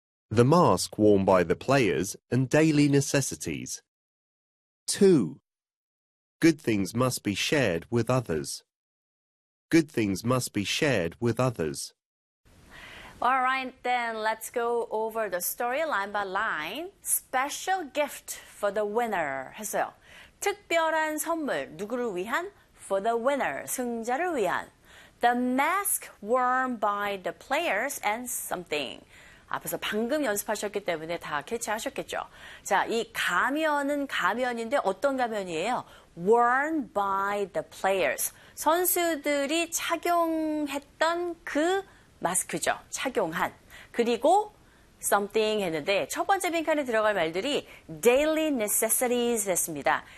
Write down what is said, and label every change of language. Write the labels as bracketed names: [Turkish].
[English] The mask worn by the players and daily necessities. 2. Good things must be shared with others. Good things must be shared with others. All right, then let's go over the story line by line. Special gift for the winner [Korean] 했어요. 특별한 선물, 누구를 위한? [English] For the winner, [Korean] 승자를 위한. [English] The mask worn by the players and something. [Korean] 앞에서 방금 연습하셨기 때문에 다 캐치하셨겠죠. 자, 이 가면은 가면인데 어떤 가면이에요? [English] Worn by the players. [Korean] 선수들이 착용했던 그 마스크죠. 착용한. 그리고 something 했는데 첫 번째 빈칸에 들어갈 말들이 [English] daily necessities [Korean] 했습니다.